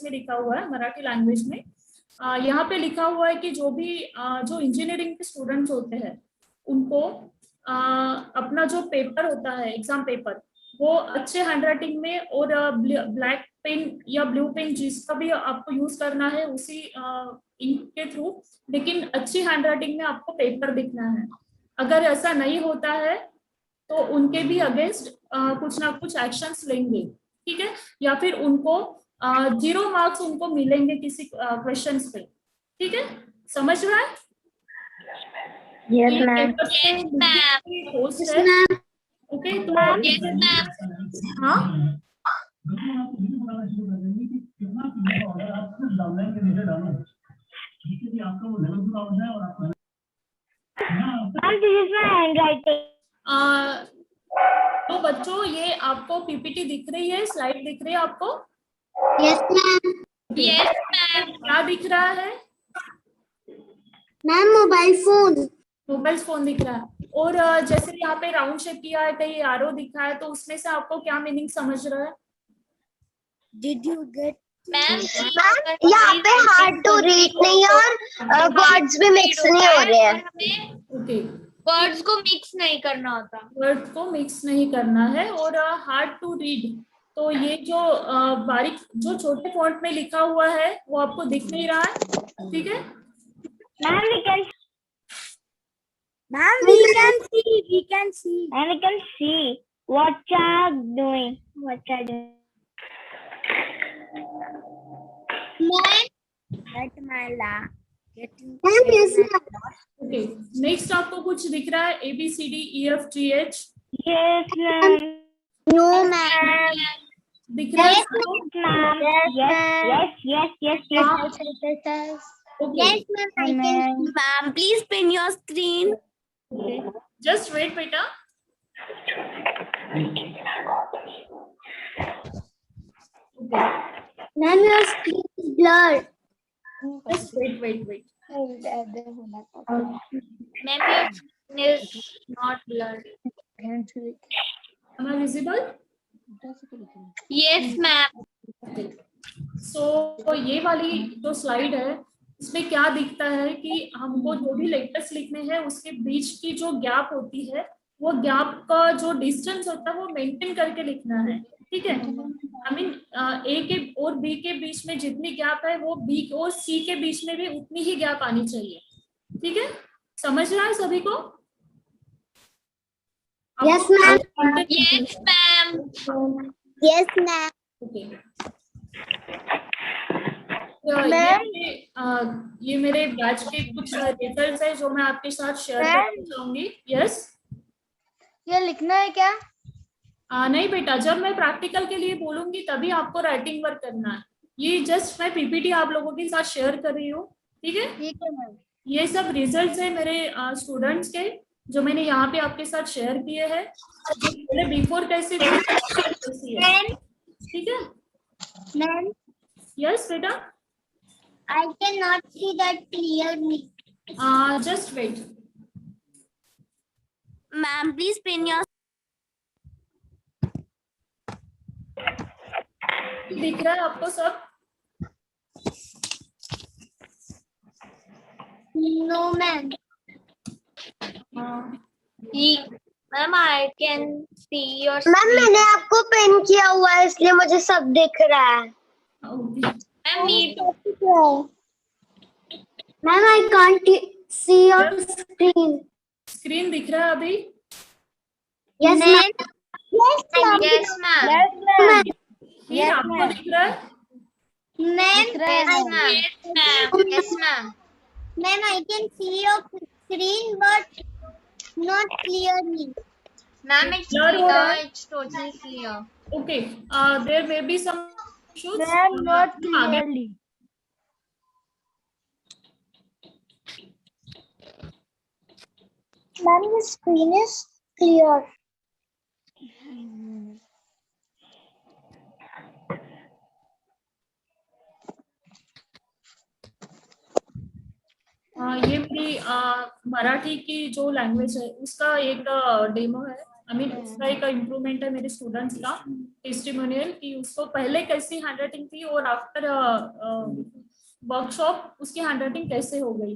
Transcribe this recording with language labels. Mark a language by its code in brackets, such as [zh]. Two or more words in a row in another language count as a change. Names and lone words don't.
[hi] में लिखा हुआ है, [en] Marathi language [hi] में यहाँ पे लिखा हुआ है कि जो इंजीनियरिंग के स्टूडेंट्स होते हैं उनको अपना जो पेपर होता है, [en] exam paper, [hi] वो अच्छे हैंडराइटिंग में और [en] black pen [hi] या [en] blue pen [hi] जिसका भी आपको यूज करना है उसी इंक के थ्रू, लेकिन अच्छी हैंडराइटिंग में आपको पेपर दिखना है। अगर ऐसा नहीं होता है तो उनके भी अगेंस्ट कुछ ना कुछ एक्शंस लेंगे, ठीक है? या फिर उनको 0 मार्क्स उनको मिलेंगे किसी क्वेश्चंस पे, ठीक है? समझ रहा है? [en] Yes, ma'am. Yes, ma'am. [hi] होस्ट है, ओके? तो [en] Yes, ma'am. [hi] हाँ, [en] This is my handwriting. [hi] तो बच्चों ये आपको पीपीटी दिख रही है, स्लाइड दिख रही है आपको? [en] Yes, ma'am. Yes, ma'am. [hi] क्या दिख रहा है? [en] ma'am mobile phone. mobile phone [hi] दिख रहा है। और जैसे यहाँ पे [en] round shape [hi] किया है, कहीं एरो दिखा है, तो उसमें से आपको क्या मीनिंग समझ रहा है? [en] Did you get? [hi] मैम यहाँ पे [en] hard to read [hi] नहीं और वर्ड्स भी मिक्स नहीं हो रहे हैं। हमें ओके, वर्ड्स को मिक्स नहीं करना होता। वर्ड को मिक्स नहीं करना है और [en] hard to read, [hi] तो ये जो बारीक जो छोटे फॉन्ट में लिखा हुआ है वो आपको दिख नहीं रहा है, ठीक है? [en] Ma'am, we can see. And we can see what are doing. [hi] ओके, नेक्स्ट आपको कुछ दिख रहा है? [en] ABCDEFGH Yes, ma'am. No, ma'am. [hi] दिख रहा है [en] Yes, [hi] आपको? [en] ma'am. Yes. Okay. Yes, ma'am. I can see. Ma'am, please pin your screen. Okay. Just wait, beta. Okay. Ma'am, your screen is blurred. Just wait. Ma'am, your screen is not blurred. Am I visible? Yes, ma'am. [hi] So ये वाली जो स्लाइड है इसमें क्या दिखता है कि हमको जो भी लेटर्स लिखने हैं उसके बीच की जो गैप होती है वो गैप का जो डिस्टेंस होता है वो मेंटेन करके लिखना है, ठीक है? [en] I mean [hi] ए के और बी के बीच में जितनी गैप है वो बी और सी के बीच में भी उतनी ही गैप आनी चाहिए, ठीक है? समझ रहा है सभी को? [en] Yes, ma'am. Yes, ma'am. Yes, ma'am. ओके, Ma'am. [hi] ये मेरे बैच के कुछ रिजल्ट्स है जो मैं आपके साथ शेयर करना चाहूंगी। यस, ये लिखना है क्या? नहीं बेटा, जब मैं प्रैक्टिकल के लिए बोलूंगी तभी आपको [en] writing work [hi] करना है। ये जस्ट मैं पीपीटी आप लोगों के साथ शेयर कर रही हूँ, ठीक है? ठीक है मैम। ये सब रिजल्ट्स है मेरे स्टूडेंट्स के जो मैंने यहाँ पे आपके साथ शेयर किए हैं, पहले बिफोर कैसे थी, ठीक है? मैम, यस बेटा, [en] I cannot see that clearly. just wait. Ma'am, please pin your. [hi] दिख रहा है आपको सब? [en] No, ma'am. Ma'am, I can see your मैम, screen. [hi] मैंने आपको पिन किया हुआ है इसलिए मुझे सब दिख रहा है। [en] Ma'am, me too. मैम, I can't see your screen. [hi] स्क्रीन दिख रहा है अभी? [en] Yes, ma'am. Yes, ma'am. Yes, ma'am. [hi] ये आपको दिख रहा है? [en] Ma'am, Yes, ma'am. Yes, ma'am. Ma'am, I can see your screen, but not clearly. Ma'am, it's [hi] Blur हो रहा [en] clear. [hi] है? [en] It's totally clear. Okay, there may be some issues. Ma'am, not [hi] आगे- [en] clearly. Ma'am, the screen is clear. [hi] ये मेरी मराठी की जो लैंग्वेज है उसका एक डेमो है, [en] I mean [hi] उसका एक इम्प्रूवमेंट है मेरे स्टूडेंट्स का टेस्टिमोनियल कि उसको पहले कैसी हैंडराइटिंग थी और [en] after workshop [hi] उसकी हैंडराइटिंग कैसे हो गई।